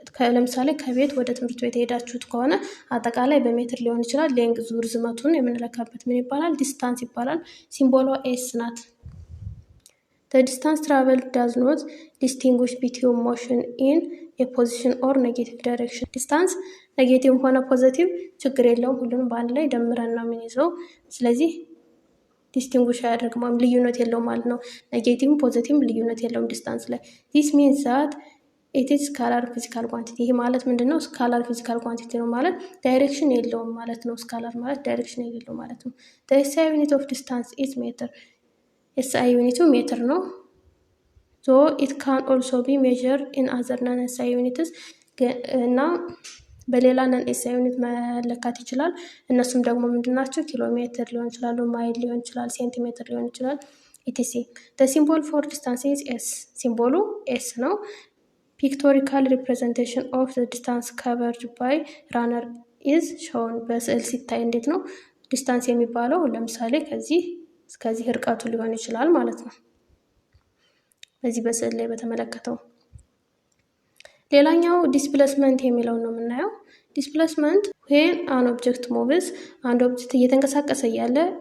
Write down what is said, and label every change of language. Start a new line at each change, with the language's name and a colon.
Amharic: ለምሳሌ ከቤት ወደ ትምህርት ቤት የሄዳችሁት ከሆነ አጠቃላይ በሜትር ሊሆን ይችላል። ሌንግዙ ርዝመቱን የምንለካበት ምን ይባላል? ዲስታንስ ይባላል። ሲምቦሏ ኤስ ናት።
English: The distance traveled does not distinguish between motion in a position or negative direction.
Amharic: ዲስታንስ ኔጌቲቭ ሆነ ፖዘቲቭ ችግር የለውም፣ ሁሉንም በአንድ ላይ ደምረን ነው የምንይዘው። ስለዚህ ዲስቲንጉሽ አያደርግም ወይም ልዩነት የለውም ማለት ነው። ኔጌቲቭም ፖዘቲቭም ልዩነት የለውም ዲስታንስ ላይ።
English: ዲስ ሚንስ ዛት ኢት ኢዝ ስካላር ፊዚካል ኳንቲቲ።
Amharic: ይህ ማለት ምንድን ነው? ስካላር ፊዚካል ኳንቲቲ ነው ማለት ዳይሬክሽን የለውም ማለት ነው። ስካላር ማለት ዳይሬክሽን የሌለው ማለት ነው።
English: The SI unit of distance is meter.
Amharic: SI ዩኒቱ ሜትር ነው።
English: ሶ ኢት ካን ኦልሶ ቢ ሜዥርድ ኢን አዘር ነን SI ዩኒትስ
Amharic: እና በሌላ ነን SI ዩኒት መለካት ይችላል። እነሱም ደግሞ ምንድናቸው? ኪሎ ሜትር ሊሆን ይችላሉ፣ ማይል ሊሆን ይችላል፣ ሴንቲሜትር ሊሆን ይችላል ኢቲሲ።
English: The symbol for distance is S.
Amharic: ሲምቦሉ ኤስ ነው።
English: ፒክቶሪካል ሪፕሬዘንቴሽን ኦፍ the distance covered by runner is shown.
Amharic: በስዕል ሲታይ እንዴት ነው ዲስታንስ የሚባለው? ለምሳሌ ከዚህ እስከዚህ ርቀቱ ሊሆን ይችላል ማለት ነው፣ በዚህ በስዕል ላይ በተመለከተው። ሌላኛው ዲስፕሌስመንት የሚለው ነው የምናየው። ዲስፕሌስመንት
English: when an object moves፣
Amharic: አንድ ኦብጀክት እየተንቀሳቀሰ እያለ